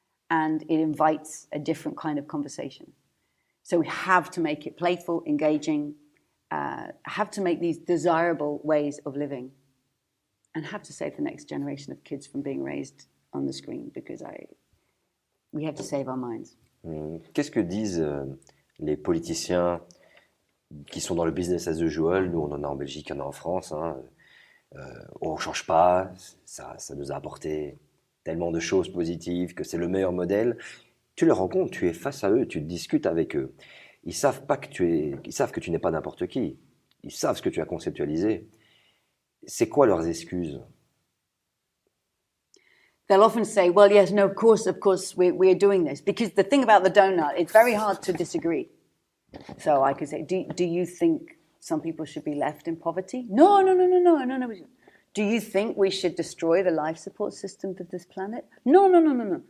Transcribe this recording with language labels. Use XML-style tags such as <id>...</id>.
<en>And it invites a different kind of conversation. So we have to make it playful, engaging, have to make these desirable ways of living, and have to save the next generation of kids from being raised on the screen, because we have to save our minds.</en> <fr>Qu'est-ce que disent les politiciens qui sont dans le business as usual? Nous, on en a en Belgique, il y en a en France. On ne change pas, ça nous a apporté tellement de choses positives que c'est le meilleur modèle. Tu les rencontres, tu es face à eux, tu discutes avec eux. Ils savent que tu n'es pas n'importe qui. Ils savent ce que tu as conceptualisé. C'est quoi leurs excuses?</fr> <en>They'll often say, well, yes, no, of course, we're doing this. Because the thing about the donut, it's very hard to disagree. So I could say, do you think some people should be left in poverty? No. Do you think we should destroy the life support system of this planet? No.</en>